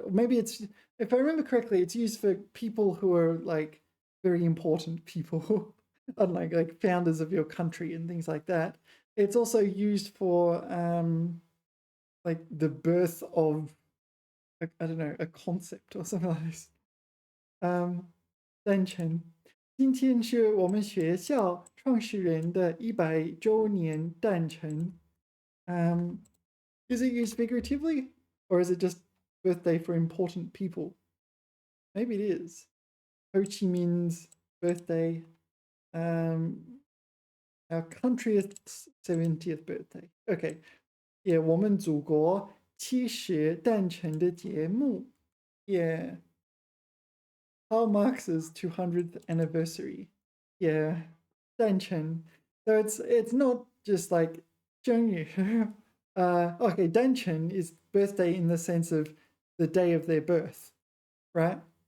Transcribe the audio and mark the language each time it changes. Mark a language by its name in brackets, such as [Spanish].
[English] Or maybe it's, if I remember correctly, it's used for people who are like very important people, unlike like founders of your country and things like that. It's also used for like the birth of, I don't know, a concept or something like this. [Chinese] 诞辰，今天是我们学校创始人的100周年诞辰。 [English] Is it used figuratively, or is it just birthday for important people? Maybe it is. Ho Chi Minh's birthday, our country's 70th birthday. [Chinese] Okay, yeah, 我们祖国70诞辰的节目. [English] Yeah. Karl Marx's 200th anniversary. Yeah, 诞辰. So it's not just like 生日. Okay, 诞辰 is birthday in the sense of the day of their birth, right?